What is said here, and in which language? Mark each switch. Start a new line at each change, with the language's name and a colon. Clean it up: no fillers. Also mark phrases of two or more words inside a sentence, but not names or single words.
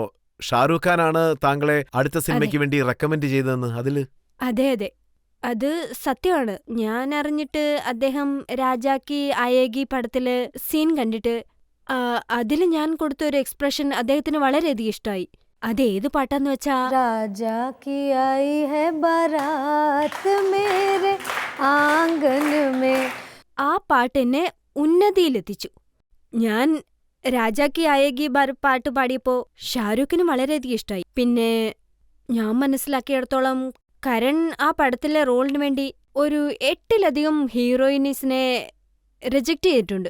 Malayalam: ഷാരൂഖ് ഖാനാണ് താങ്കളെ അടുത്ത സിനിമയ്ക്ക് വേണ്ടി റെക്കമെൻഡ് ചെയ്തതെന്ന് അതില്? അതെ, അത് സത്യമാണ്. ഞാൻ അറിഞ്ഞിട്ട് അദ്ദേഹം രാജാക്കി ആയേഗി പടത്തില് സീൻ കണ്ടിട്ട് അതില് ഞാൻ കൊടുത്ത ഒരു എക്സ്പ്രഷൻ അദ്ദേഹത്തിന് വളരെയധികം ഇഷ്ടമായി. അതേത് പാട്ടാന്ന് വെച്ചാ
Hindi: राजा की आई है बारात मेरे आंगन में.
Malayalam: ആ പാട്ട് എന്നെ ഉന്നതിയിലെത്തിച്ചു. ഞാൻ രാജാക്കി ആയേഗി പാട്ട് പാടിയപ്പോ ഷാരൂഖിന് വളരെയധികം ഇഷ്ടമായി. പിന്നെ ഞാൻ മനസ്സിലാക്കിയിടത്തോളം കരൺ ആ പടത്തിലെ റോളിന് വേണ്ടി ഒരു 8-ലധികം ഹീറോയിനീസിനെ റിജക്റ്റ് ചെയ്തിട്ടുണ്ട്.